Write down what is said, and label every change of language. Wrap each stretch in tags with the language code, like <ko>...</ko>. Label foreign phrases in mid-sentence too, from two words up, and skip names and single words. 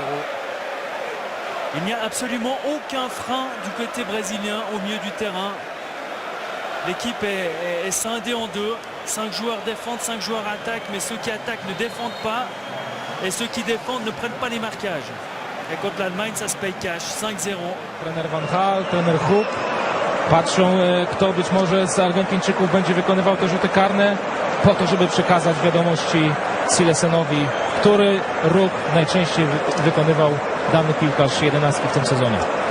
<fr>Il n'y a absolument aucun frein du côté brésilien au milieu du terrain. L'équipe est scindée en deux. 5 joueurs défendent, 5 joueurs attaquent, mais ceux qui attaquent ne défendent pas. Et ceux qui défendent ne prennent pas les marquages. Et contre l'Allemagne, ça se paye cash. 5-0.</fr> <pl>Trener Van Gaal, trener Huk patrzą, kto być może z Argentyńczyków będzie wykonywał te rzuty karne, po to, żeby przekazać wiadomości Silesenowi, który ruch najczęściej wykonywał dany piłkarz 11 w tym sezonie.</pl>